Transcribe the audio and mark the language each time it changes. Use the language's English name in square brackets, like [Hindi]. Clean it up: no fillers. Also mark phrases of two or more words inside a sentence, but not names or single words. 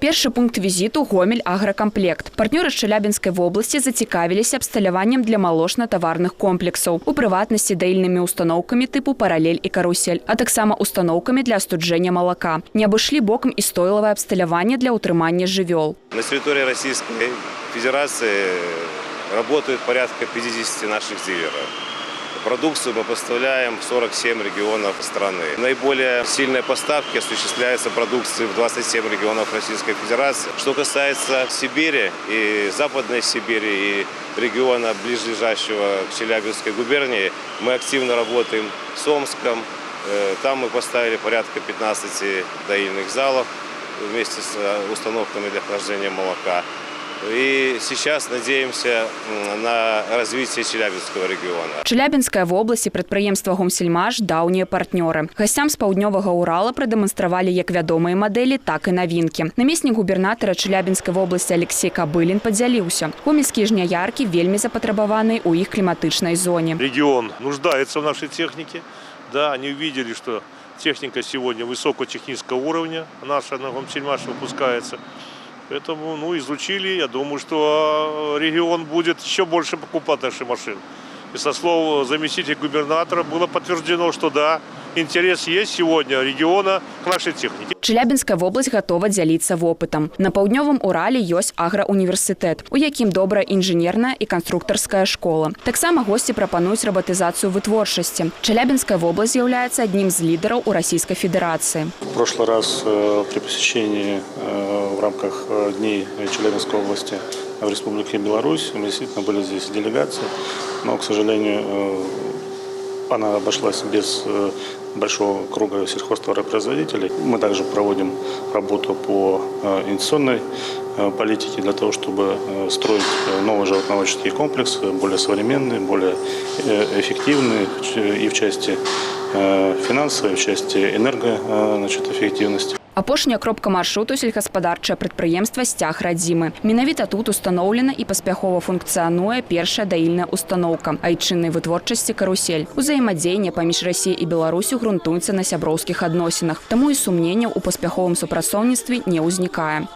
[Belarusian] Першы пункт візіту – Гомель агрокомплект. Партнёры з Челябінскай вобласці зацікавіліся абсталяваннем для малочна-таварных комплексаў, у прыватнасці даільнымі установкамі типу паралель і карусель, а таксама установкамі для астуджэння малака. Не абышлі бокам і стойлавае абсталяванне для утрымання жывёл. [Russian] На территории Российской Федерации работают порядка 50 наших дилеров. Продукцию мы поставляем в 47 регионов страны. Наиболее сильные поставки осуществляются продукции в 27 регионов Российской Федерации. Что касается Сибири и Западной Сибири, и региона ближайшего к Челябинской губернии, мы активно работаем с Омском. Там мы поставили порядка 15 доильных залов вместе с установками для охлаждения молока. И сейчас надеемся на развитие Челябинского региона. [Belarusian] Челябінская вобласць і прадпрыемства «Гомсельмаш» – даўнія партнёры. Гасцям з паўднёвага Урала прадэманстравалі як вядомыя мадэлі, так і навінкі. Намеснік губернатара Челябінскай вобласці Алексей Кабылін падзяліўся. Гомельскія жняяркі вельмі запатрабаваны ў іх кліматычнай зоне. [Russian] Регион нуждается в нашей технике. Да, они увидели, что техника сегодня высокотехнического уровня, наша на «Гомсельмаш» выпускается. Поэтому изучили, я думаю, что регион будет еще больше покупать наши машины. И со слов заместителя губернатора было подтверждено, что да, интерес есть сегодня региона к нашей технике. [Belarusian] Челябінская вобласць гатова дзяліцца вопытам. На паўднёвым Урале ёсць аграуніверсітэт, у якім добрая інжынерная і канструктарская школа. Таксама госці прапануюць рабатызацыю вытворчасці. Челябінская вобласць з'яўляецца аднім з лідараў у [Russian] Российской Федерации. В прошлый раз при посещении в рамках Дней Челябинской области в Республике Беларусь мы действительно были здесь делегации, но, к сожалению, она обошлась без большого круга сельхозтоваропроизводителей. Мы также проводим работу по инвестиционной политике для того, чтобы строить новые животноводческие комплексы, более современные, более эффективные и в части финансовой, и в части энергоэффективности. [Belarusian] Апошняя кропка маршруту – сельскагаспадарчае прадпрыемства «Сцяг радзімы». Менавіта тут устаноўлена і паспяхова функцыянуе першая даільная установка айчыннай вытворчасці «Карусель». Узаемадзеянне паміж Расіяй і Беларусю грунтуецца на сяброўскіх адносінах, таму і сумненняў у паспяховым супрацоўніцтве не ўзнікае.